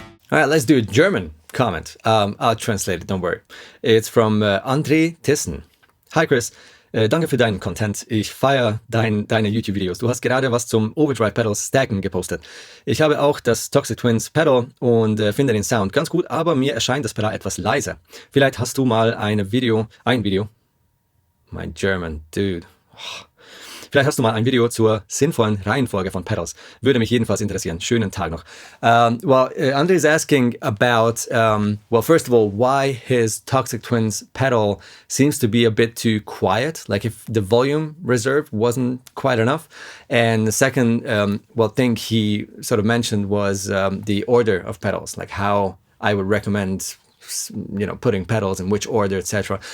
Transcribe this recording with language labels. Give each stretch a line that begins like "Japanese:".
English: All right, let's do a German comment. I'll translate it, don't worry. It's from André Thyssen.
German: Hi Kris, danke für deinen Content. Ich feiere deine YouTube-Videos. Du hast gerade was zum Overdrive Pedals Stacken gepostet. Ich habe auch das Toxic Twins Pedal und finde den Sound ganz gut, aber mir erscheint das Pedal etwas leiser. Vielleicht hast du mal ein Video,
English: my German, dude.
German: Vielleicht hast du mal ein Video zur sinnvollen Reihenfolge von Pedals. Würde mich jedenfalls interessieren. Schönen Tag noch.
English: Andre is asking about, first of all, why his Toxic Twins pedal seems to be a bit too quiet, like if the volume reserve wasn't quite enough. And the second, thing he sort of mentioned was the order of pedals, like how I would recommend putting pedals in which order, etc.